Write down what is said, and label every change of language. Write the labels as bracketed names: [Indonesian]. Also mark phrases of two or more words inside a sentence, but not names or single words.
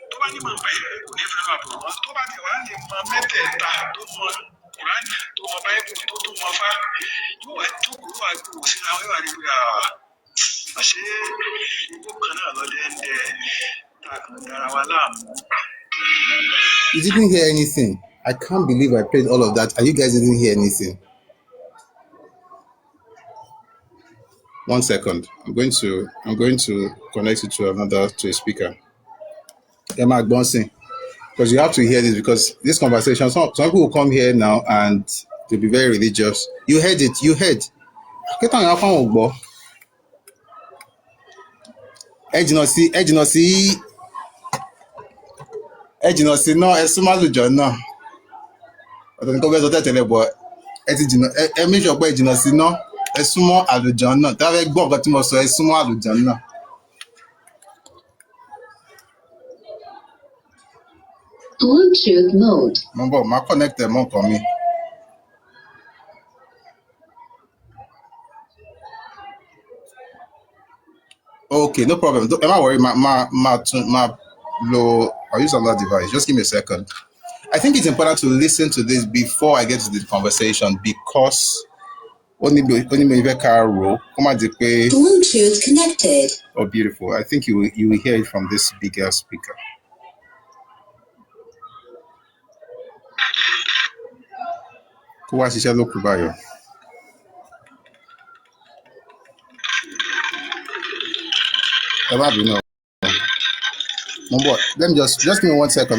[Yoruba] ní mọ̀ pé kò ní fẹ́ máa bọ̀ wọ́n tó bá ti wá lè mọ mẹ́tẹ̀ẹ̀ta tó mọ Kùránì tó mọ Báíbù tó tó mọ fá yóò wá jókòó wá gbòòrò sí àwọn ìwà nígbà àṣé ìwọ kan náà lọ dẹ́ndẹ́ tá a kàn dára wa láàmú. [English] You didn't hear anything. I can't believe I played all of that and you guys didn't hear anything. 1 second. I'm going to connect it to a speaker. Emma Gbonsin. Because you have to hear this because this conversation, some people will come here now and they'll be very religious. You heard it, you heard. No, it's no. [Yoruba] Ọ̀tọ̀ ní kó fẹ́ sọ tẹ́tẹ̀lẹ̀ bọ̀ ẹ ti jìnnà ẹ [English] make sure [Yoruba] pé ẹ jìnnà sí náà ẹ súnmọ́ àlùjànnà náà tí wọ́n fẹ́ gbọ́ nǹkan tí mo sọ ẹ súnmọ́ àlùjànnà náà. [English] Bluetooth mode. [Yoruba] Mo ń bọ̀ máa connect ẹ̀ mọ́ nǹkan mi. [English] Okay, no problem. [Yoruba] Ẹ má [English] worry, I'll use another device. Just give me a second. I think it's important to listen to this before I get to the conversation because Bluetooth connected. Oh, beautiful. I think you will hear it from this bigger speaker. Let me just give me 1 second.